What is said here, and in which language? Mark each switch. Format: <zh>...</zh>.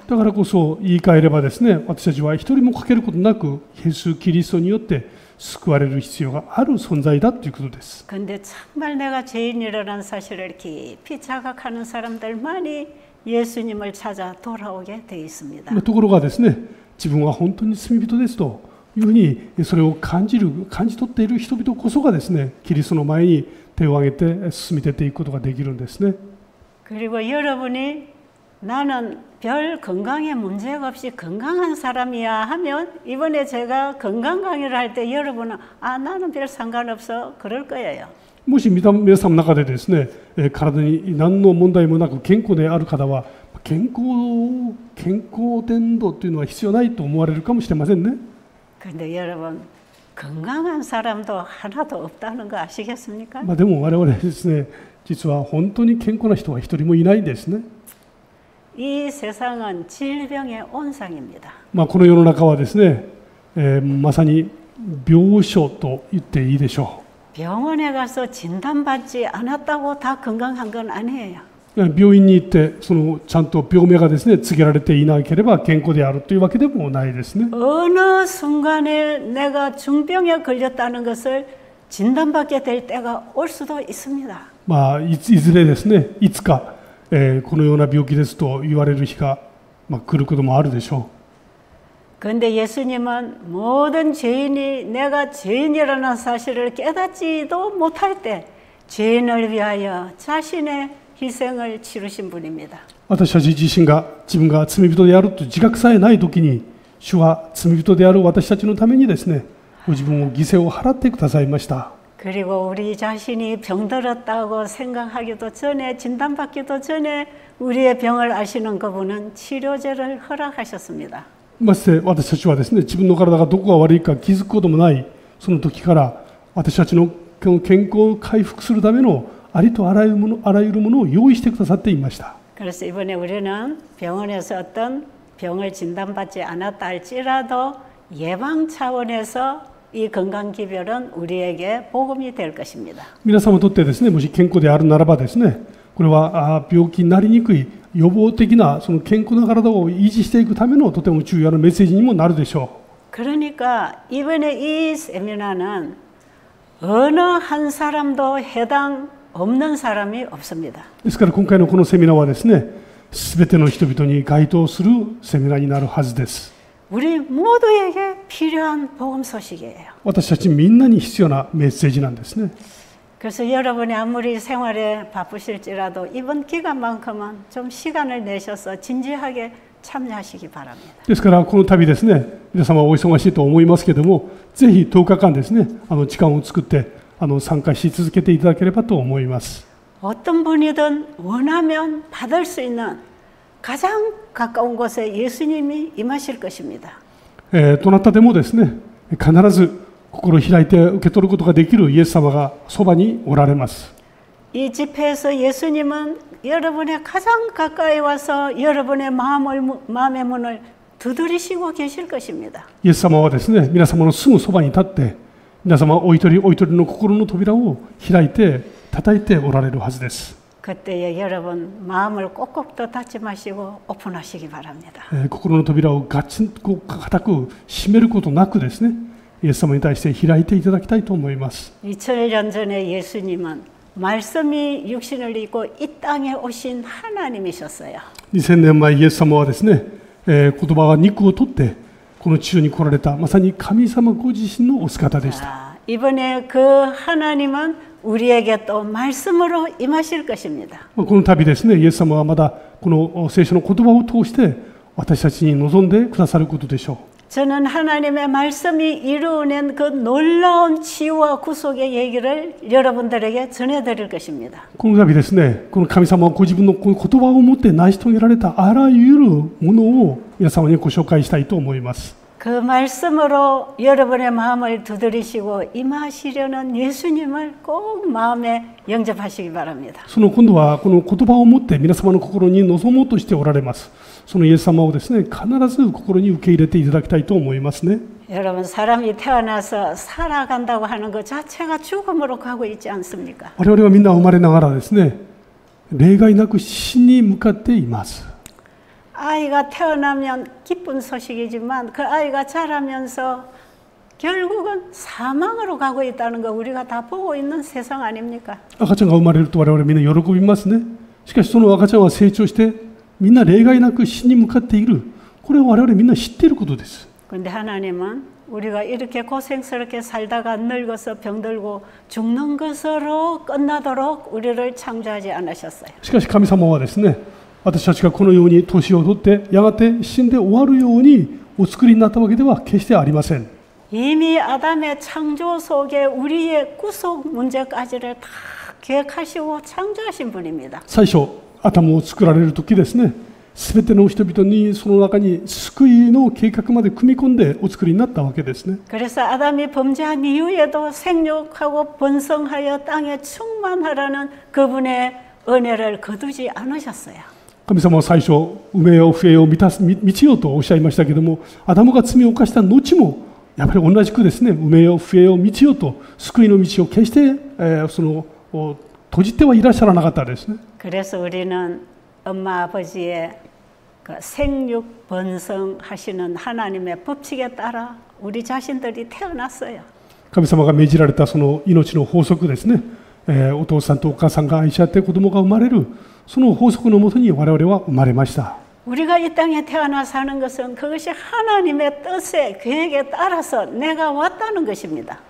<ja>だからこそ言い換えればですね、私たちは一人も欠けることなく、イエス・キリストによって救われる必要がある存在だということです。</ja> <ko>근데 정말 내가 죄인이라는 사실을 깊이 자각하는 사람들만이 예수님을 찾아 돌아오게 돼 있습니다.</ko> <ja>ところがですね、自分は本当に罪人ですというふうにそれを感じ取っている人々こそがですね、キリストの前に手を挙げて進み出ていくことができるんですね。</ja> <ko>그리고 여러분이 나는 별 건강에 문제가 없이 건강한 사람이야 하면 이번에 제가 건강 강의를 할 때 여러분은 나는 별 상관없어 그럴 거예요.</ko> <ja>もし皆さんの中でですね、体に何の問題もなく健康である方は健康伝道というのは必要ないと思われるかもしれませんね。</ja> <ko>근데 여러분 건강한 사람도 하나도 없다는 거 아시겠습니까?</ko> <ja>でも我々ですね、実は本当に健康な人は一人もいないんですね。</ja> <ko>이 세상은 질병의 온상입니다.</ko> <ja>この世の中はですね、まさに病床と言っていいでしょ</ja> <ko>병원에 가서 진단받지 않았다고 다 건강한 건 아니에요.</ko> <ja>う。病院に行ってちゃんと病名がですね告げられていなければ健康であるというわけでもないですね。</ja> <ko>어느 순간에 내가 중병에 걸렸다는 것을 진단받게 될 때가 올 수도 있습니다.</ko> <ja>いずれですね、いつか、このような病気ですと言われる日が、来ることもあるでしょう。</ja> <ko>그런데 예수님은 모든 죄인이 내가 죄인이라는 사실을 깨닫지도 못할 때 죄인을 위하여 자신의 희생을 치르신 분입니다.</ko> <ja>私たち自身が自分が罪人であると自覚さえないときに、主は罪人である私たちのためにですね、ご自分を犠牲を払ってくださいました。</ja> <ko>그리고 우리 자신이 병들었다고 생각하기도 전에 진단받기도 전에 우리의 병을 아시는 그분은 치료제를 허락하셨습니다.</ko> <ja>まして私たちはですね、自分の体がどこが悪いか気づくこともないその時から私たちの健康を回復するためのありとあらゆるものを用意してくださっていました。</ja> <ko>그래서 이번에 우리는 병원에서 어떤 병을 진단받지 않았다 할지라도 예방 차원에서 이 건강기별은 우리에게 복음이 될 것입니다.</ko> <ja>皆様にとってですね、もし健康であるならばですね、これは病気になりにくい予防的なその健康な体を維持していくためのとても重要なメッセージにもなるでしょう。</ja> <ko>그러니까 이번에 이 세미나는 어느 한 사람도 해당 없는 사람이 없습니다.</ko> <ja>ですから今回のこのセミナーはですね、すべての人々に該当するセミナーになるはずです。</ja> <ko>우리 모두에게 필요한 복음 소식이에요.</ko> <ja>私たちみんなに必要なメッセージなんですね。</ja> <ko>그래서 여러분이 아무리 생활에 바쁘실지라도 이번 기간만큼은 좀 시간을 내셔서 진지하게 참여하시기 바랍니다.</ko> <ja>ですからこの度ですね、皆様お忙しいと思いますけれども、ぜひ10日間ですね、時間を作って参加し続けていただければと思います。</ja> <ko>어떤 분이든 원하면 받을 수 있는 가장 가까운 곳에 예수님이 임하실 것입니다.</ko> <ja>どなたでもですね、必ず心を開いて受け取ることができるイエス様がそばにおられます。</ja> <ko>이 집회에서 예수님은 여러분의 가장 가까이 와서 여러분의 마음의 문을 두드리시고 계실 것입니다.</ko> <ja>イエス様はですね、皆様のすぐそばに立って、皆様お一人お一人の心の扉を開いて叩いておられるはずです。</ja> <ko>그때에 여러분 마음을 꼭꼭 더 닫지 마시고 오픈하시기 바랍니다.</ko> <ja>心の扉をガチンと固く閉めることなくですね、イエス様に対して開いていただきたいと思います。</ja> <ko>2000년 전에 예수님은 말씀이 육신을 입고 이 땅에 오신 하나님이셨어요.</ko> <ja>2000年前イエス様はですね、言葉が肉を取ってこの地上に来られたまさに神様ご自身のお姿でした。</ja> <ko>이번에 그 하나님은 우리에게 또 말씀으로 임하실 것입니다.</ko> <ja>この度ですね、イエス様はまだこの聖書の言葉を通して私たちに望んでくださることでしょう。</ja> <ko>저는 하나님의 말씀이 이루어낸 그 놀라운 치유와 구속의 얘기를 여러분들에게 전해드릴 것입니다.</ko> <ja>この度ですね、この神様はご自分のこの言葉を持って成し遂げられたあらゆるものを皆様にご紹介したいと思います。</ja> <ko>그 말씀으로 여러분의 마음을 두드리시고 임하시려는 예수님을 꼭 마음에 영접하시기 바랍니다.</ko> <ja>その今度はこの言葉を持って皆様の心に望もうとしておられます。そのイエス様をですね、必ず心に受け入れていただきたいと思いますね。</ja> <ko>여러분 사람이 태어나서 살아간다고 하는 것 자체가 죽음으로 가고 있지 않습니까?</ko> <ja>我々はみんな生まれながらですね、例外なく死に向かっています。</ja> <ko>아이가 태어나면 기쁜 소식이지만 그 아이가 자라면서 결국은 사망으로 가고 있다는 거 우리가 다 보고 있는 세상 아닙니까?</ko> <ja>赤ちゃんが生まれると我々みんな喜びますね。しかしその赤ちゃんは成長してみんな例外なく死に向かっている。これは我々みんな知っていることです。</ja> <ko>그런데 하나님은 우리가 이렇게 고생스럽게 살다가 늙어서 병들고 죽는 것으로 끝나도록 우리를 창조하지 않으셨어요.</ko> <ja>しかし神様はですね、私たちがこのように年を取ってやがて死んで終わるようにお作りになったわけでは決してありません。</ja> <ko>이미 아담의 창조 속에 우리의 구속 문제까지를 다 계획하시고 창조하신 분입니다.</ko> <ja>最初アダムを作られる時ですね、すべての人々にその中に救いの計画まで組み込んでお作りになったわけですね。</ja> <ko>그래서 아담이 범죄한 이후에도 생육하고 번성하여 땅에 충만하라는 그분의 은혜를 거두지 않으셨어요.</ko> <ja>神様は最初、埋めよう増えよう満ちようとおっしゃいましたけども、アダムが罪を犯した後もやっぱり同じくですね、埋めよう増えよう満ちようと救いの道を決して、閉じてはいらっしゃらなかったですね。</ja> <ko>그래서 우리는 엄마 아버지의 그 생육 번성하시는 하나님의 법칙에 따라 우리 자신들이 태어났어요.</ko> <ja>神様が命じられたその命の法則ですね、お父さんとお母さんが愛し合って子供が生まれる、その法則のもとに我々は生まれました。</ja> <ko>우리가 이 땅에 태어나 사는 것은 그것이 하나님의 뜻의 계획에 따라서 내가 왔다는 것입니다.</ko>